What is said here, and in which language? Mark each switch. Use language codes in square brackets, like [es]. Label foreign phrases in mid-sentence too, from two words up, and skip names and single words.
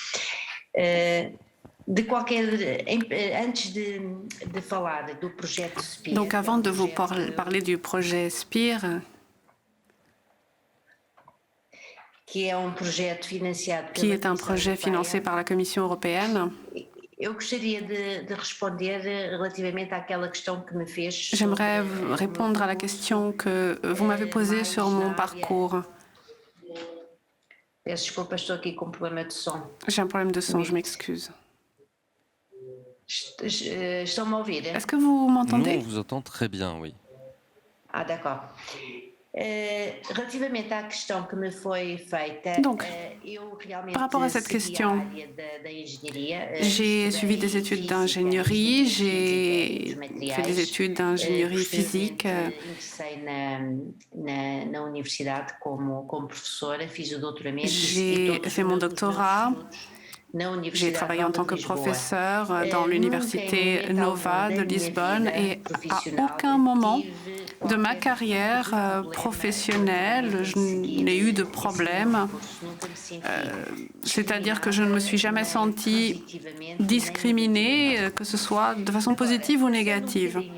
[fr] Donc avant de vous parler du projet SPIR, qui est un projet financé par la Commission européenne, j'aimerais répondre à la question que vous m'avez posée sur mon parcours. [pt] Peço desculpa, estou aqui com problema de som. [fr] J'ai un problème de son, je m'excuse. [pt] Estão-me a ouvir? [fr] Est-ce que vous Nous, on m'entendez? vous entend très bien, oui. Ah, d'accord. [pt] Relativamente à questão que me foi feita, [fr] Donc, [pt] eu realmente [fr] par rapport à cette [pt] segui a [fr] question, [pt] área da engenharia. [fr] j'ai suivi des études d'ingénierie, j'ai fait des études d'ingénierie physique. [pt] Ingressei na universidade como professora, fiz o doutoramento. [fr] J'ai fait mon doctorat. J'ai travaillé en tant que professeur dans l'université Nova de Lisbonne et à aucun moment de ma carrière professionnelle, je n'ai eu de problème. C'est-à-dire que je ne me suis jamais sentie discriminée, que ce soit de façon positive ou négative.